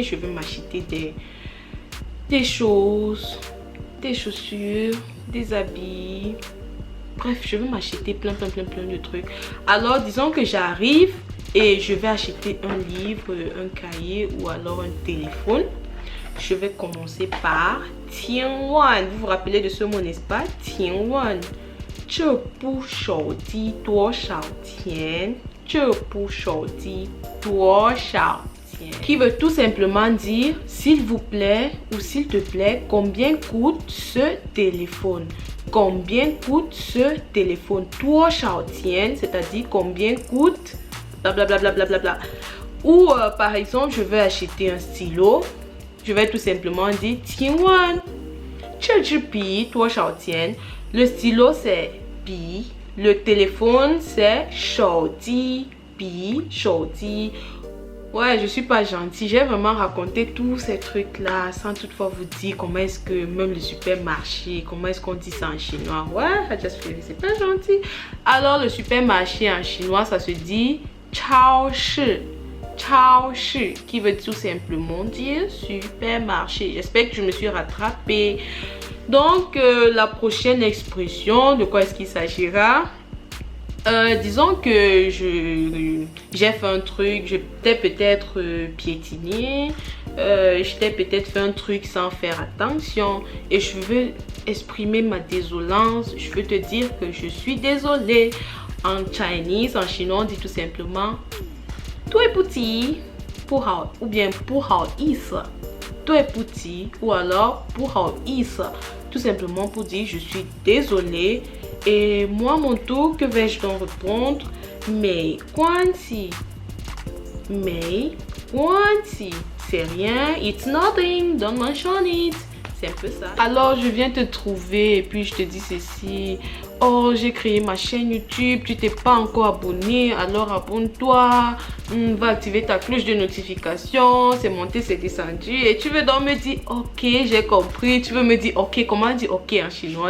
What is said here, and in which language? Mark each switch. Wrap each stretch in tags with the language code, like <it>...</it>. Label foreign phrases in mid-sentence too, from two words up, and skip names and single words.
<fr>Je veux m'acheter des choses, des chaussures, des habits. Bref, je veux m'acheter plein de trucs. Alors, disons que j'arrive et je vais acheter un livre, un cahier ou alors un téléphone. Je vais commencer par 千万. Vous vous rappelez de ce mot, n'est-ce pas?</fr> <zh>千万. 这部手机多少钱? 这部手机多少钱?</zh> <fr>Qui veut tout simplement dire s'il vous plaît ou s'il te plaît, combien coûte ce téléphone? Combien coûte ce téléphone?</fr> <zh>多少钱,</zh> <fr>c'est-à-dire combien coûte blablabla. Bla, bla, bla. Ou par exemple, je veux acheter un stylo. Je vais tout simplement dire</fr> <zh>千万. 这支笔多少钱?</zh> <fr>Le stylo c'est 笔. Le téléphone c'est 手机.</fr> <zh>笔手机.</zh> <fr>Ouais, je suis pas gentille. J'ai vraiment raconté tous ces trucs-là sans toutefois vous dire comment est-ce que même le supermarché, comment est-ce qu'on dit ça en chinois. Ouais, c'est pas gentil. Alors, le supermarché en chinois, ça se dit 超市.</fr> <zh>超市,</zh> <fr>qui veut tout simplement dire supermarché. J'espère que je me suis rattrapée. Donc, la prochaine expression, de quoi est-ce qu'il s'agira? Disons que j'ai fait un truc, je t'ai peut-être piétiné, je t'ai peut-être fait un truc sans faire attention et je veux exprimer ma désolance, je veux te dire que je suis désolée. En Chinese, en chinois, on dit tout simplement 对不起, ou bien 不好意思. 对不起 ou alors 不好意思, tout simplement pour dire je suis désolée. Et moi, mon tour, que vais-je donc répondre?</fr> <zh>没关系. 没关系.</zh> <fr>C'est rien.</fr> <en>It's nothing. Don't mention it.</en> <fr>C'est un peu ça. Alors, je viens te trouver et puis je te dis ceci. Oh, j'ai créé ma chaîne YouTube. Tu t'es pas encore abonné. Alors, abonne-toi. Va activer ta cloche de notification. C'est monté, c'est descendu. Et tu veux donc me dire, ok, j'ai compris. Tu veux me dire, ok, comment dire ok en chinois?</fr>